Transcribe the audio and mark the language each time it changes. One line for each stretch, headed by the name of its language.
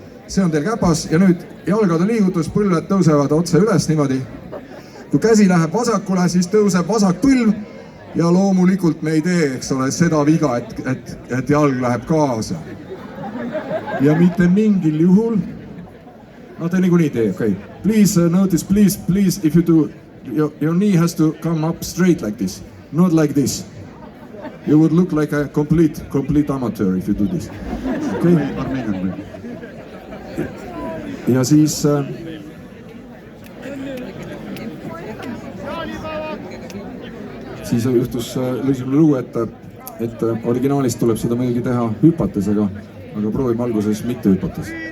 Estonian: See on teil käpas ja nüüd jalgade liigutus, põlved tõusevad otse üles niimoodi. Kui käsi läheb vasakule, siis tõuseb vasak põlv ja loomulikult me ei tee, eks ole, seda viga, et jalg läheb kaasa. Ja mitte mingil juhul, no te niikuinii tee, okei.
English: Please notice, please, if you do, your knee has to come up straight like this, not like this. You would look like a complete amateur if you do this. Okay?
Estonian: Ja siis juhtus lõisimine lugu, et originaalist tuleb seda muidugi teha hüpates, aga proovime alguses mitte hüpates.